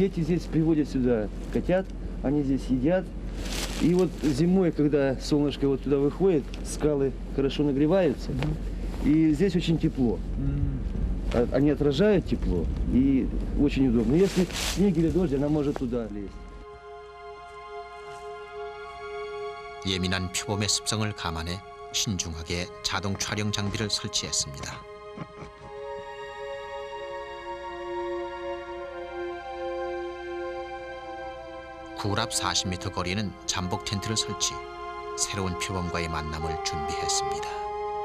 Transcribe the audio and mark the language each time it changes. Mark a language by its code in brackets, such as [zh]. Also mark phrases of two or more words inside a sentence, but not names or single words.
[ru] Дети здесь приводят сюда котят. Они здесь едят. И вот зимой, когда солнышко вот туда выходит, скалы хорошо нагреваются, и здесь очень тепло. Они отражают тепло, и очень удобно. Если снег или дождь, она может туда лезть. [ko] 예민한 표범의 습성을 감안해 신중하게 자동 촬영 장비를 설치했습니다. 굴 앞 40m 거리에는 잠복 텐트를 설치, 새로운 표범과의 만남을 준비했습니다.